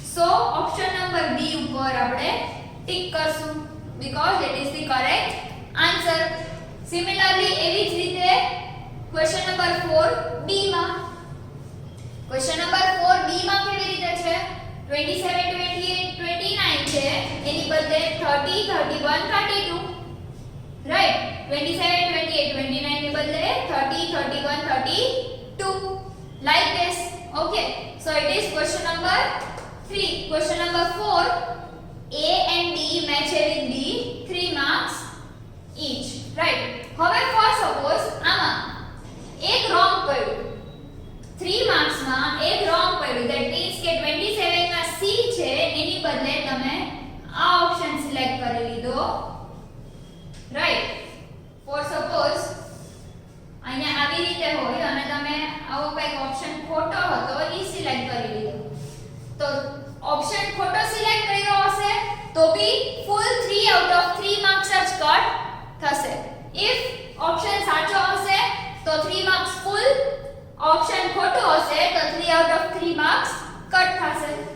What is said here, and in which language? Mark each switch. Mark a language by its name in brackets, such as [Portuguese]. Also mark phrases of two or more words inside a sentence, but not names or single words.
[Gujarati] સો [English] option number B [Gujarati] ઉપર આપણે ટિક કરશું. [English] because it is the correct answer. Similarly, [Gujarati] એવી જ રીતે [English] question number 4 B [Gujarati] માં [English] question number 4 B [Gujarati] માં કેવી રીતે છે 27 28 29 છે એની બદલે 30 31 32 રાઈટ 27 28 29 ની બદલે 30 31 32 [English] like this. Okay, so it is question number 3. Question number 4, A and D match with B, 3 marks each. [Gujarati] Right. હવે [English] for suppose [Gujarati] આમાં એક wrong પડ્યું 3 marks માં એક wrong પડ્યું, [English] that means [Gujarati] કે 27 માં C છે એની બદલે તમે આ ઓપ્શન સિલેક્ટ કરી લીધો. રાઈટ. [English] for suppose [Gujarati] અહીંયા આવી રીતે હોય અને તમે આવો કંઈક ઓપ્શન ખોટો હતો ઈ સિલેક્ટ કરી લીધો, તો ઓપ્શન ખોટો સિલેક્ટ કર્યો હશે તો બી [English] full 3 out of 3 marks [Gujarati] જ કટ થશે. ઇફ ઓપ્શન સાચો હશે તો [English] 3 marks full, [Gujarati] ઓપ્શન ખોટો હશે તો [English] 3 out of 3 marks [Gujarati] કટ થશે.